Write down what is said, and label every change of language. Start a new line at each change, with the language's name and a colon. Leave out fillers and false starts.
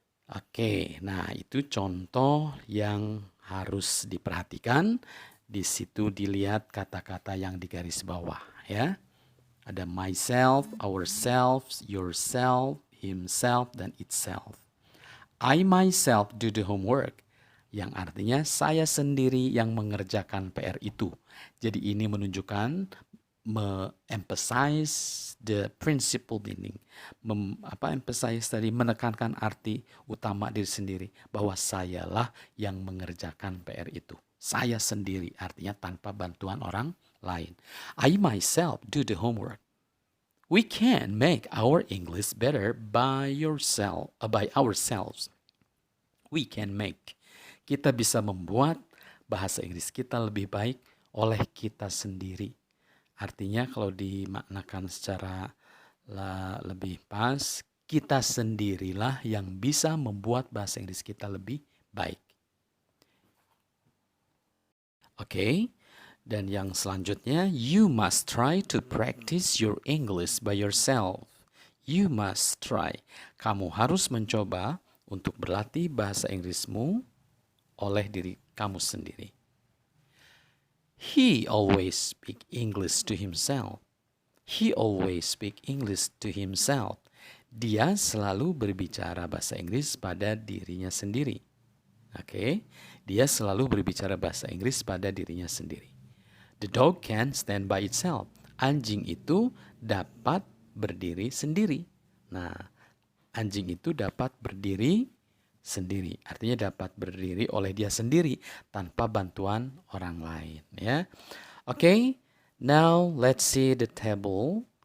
Indonesian: Oke, nah itu contoh yang harus diperhatikan. Di situ dilihat kata-kata yang di garis bawah ya. Ada myself, ourselves, yourself, himself, dan itself.
English: I myself do the homework,
Indonesian: yang artinya saya sendiri yang mengerjakan PR itu. Jadi ini menunjukkan
English: emphasize the principal meaning.
Indonesian: Emphasize tadi menekankan arti utama diri sendiri, bahwa sayalah yang mengerjakan PR itu. Saya sendiri, artinya tanpa bantuan orang lain.
English: I myself do the homework. We can make our English better by ourselves. We can make.
Indonesian: Kita bisa membuat bahasa Inggris kita lebih baik oleh kita sendiri. Artinya kalau dimaknakan secara lebih pas, kita sendirilah yang bisa membuat bahasa Inggris kita lebih baik. Oke, dan yang selanjutnya,
English: you must try to practice your English by yourself. You must try.
Indonesian: Kamu harus mencoba untuk berlatih bahasa Inggrismu oleh diri kamu sendiri.
English: He always speak English to himself. He always speak English to himself.
Indonesian: Dia selalu berbicara bahasa Inggris pada dirinya sendiri. Oke, dia selalu berbicara bahasa Inggris pada dirinya sendiri.
English: The dog can stand by itself.
Indonesian: Anjing itu dapat berdiri sendiri. Nah, anjing itu dapat berdiri sendiri. Artinya dapat berdiri oleh dia sendiri tanpa bantuan orang lain.
English: Ya, oke. Now let's see the table.